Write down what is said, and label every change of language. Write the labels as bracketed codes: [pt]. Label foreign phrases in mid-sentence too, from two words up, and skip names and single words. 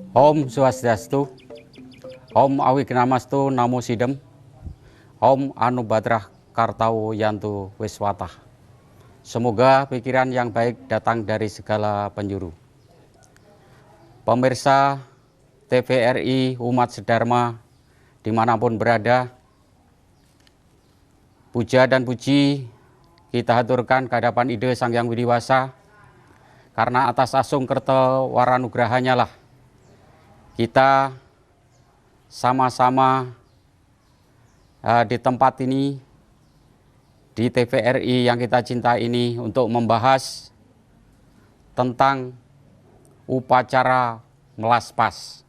[sa] Om Swastiastu, Om Awignamastu Namo Sidem, Om Anubadrah Kartau Yantu Wiswatah. [id] Semoga pikiran yang baik datang dari segala penjuru. Pemirsa TVRI umat sedharma dimanapun berada, puja dan puji kita haturkan ke hadapan Ide Sang Hyang Widiwasa, karena atas [ban] asung kerta waranugrahanya [id] lah kita sama-sama di tempat ini, di TVRI yang kita cinta ini, untuk membahas tentang upacara melaspas.